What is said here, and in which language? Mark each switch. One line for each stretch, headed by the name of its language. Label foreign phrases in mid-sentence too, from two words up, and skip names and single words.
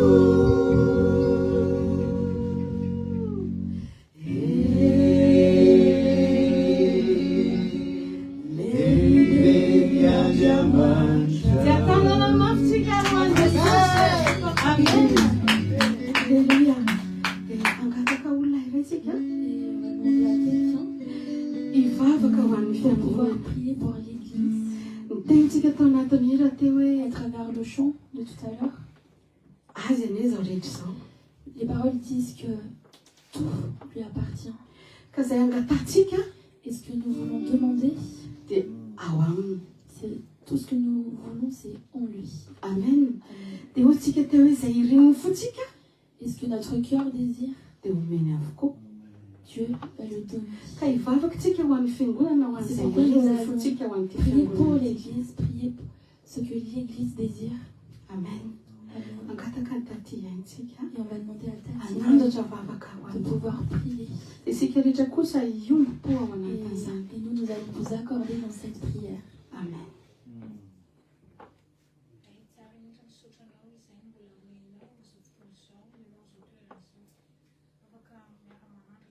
Malagasy: Lehibe ny Andriamanitra. Tia tanana mafitsika ho an'i Jesosy. Amen. Alléluia. Angataka olona iray isika. Ivavaka ho an'ny fiangonana.
French: Prier pour l'église
Malagasy: Ny tenintsika tao anatin'ny hira teo hoe
French: à travers le chant de tout à l'heure.
Malagasy: azy an'izao rehetra izao.
French: Les paroles disent que tout lui appartient.
Malagasy: Ka izay angatantsika
French: Et ce que nous voulons demander,
Malagasy: dia ao aminy.
French: c'est tout ce que nous voulons, c'est en lui.
Malagasy: Amen. Amen. Dia hoantsika teo hoe izay irininy fotsika
French: Et ce que notre cœur désire,
Malagasy: dia omeny avokoa.
French: Dieu va le donner.
Malagasy: Ka hivavaka tsika ho an'ny fiangonana ho an'izay irininy fotsika ho an'ity
French: Priez pour
Malagasy: fiangonana.
French: l'église, priez pour ce que l'église désire.
Malagasy: Amen. Amen. Angataka ny taty haintsika
French: Et on va demander à Tati
Malagasy: anandratra vavaka ho
French: de
Malagasy: any.
French: pouvoir prier.
Malagasy: Isika rehetra kosa iombo-po ao anatin'izany.
French: Et nous, nous allons vous accorder dans cette prière.
Malagasy: Amen. Afaka miara-manao